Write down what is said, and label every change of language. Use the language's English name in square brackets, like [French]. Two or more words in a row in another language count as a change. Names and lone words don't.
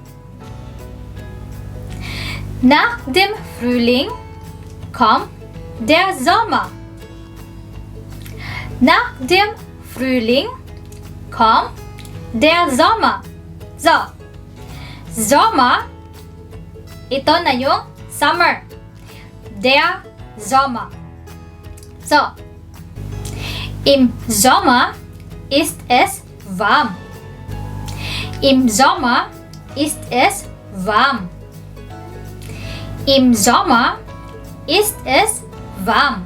[German] Nach dem Frühling kommt der Sommer. Nach dem Frühling kommt der Sommer. So, Sommer, [Filipino] ito na yung summer. [German] Der Sommer. So, im Sommer ist es warm. Im Sommer ist es warm. Im Sommer ist es warm.